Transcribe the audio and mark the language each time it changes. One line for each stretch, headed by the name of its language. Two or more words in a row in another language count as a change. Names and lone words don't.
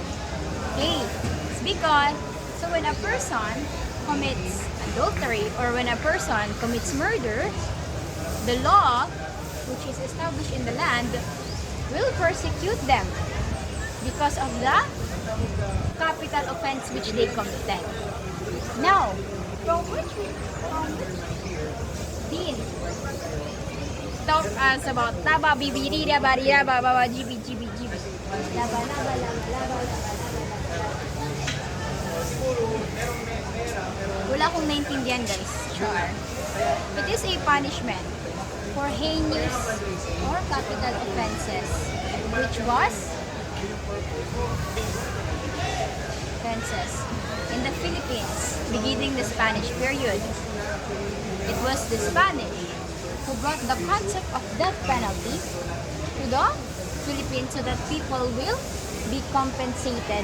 English: Okay, it's because so when a person commits adultery or when a person commits murder, the law which is established in the land will persecute them because of the capital offense which they committed. Now, from which dean talk us about taba bibirira barira baba jibi jibi jibi laba laba laba laba laba.
Filipino: Wala akong naintindihan guys.
English: Sure. It is a punishment for heinous or capital offenses which was offenses in the Philippines beginning the Spanish period. It was the Spanish who brought the concept of death penalty to the Philippines so that people will be compensated.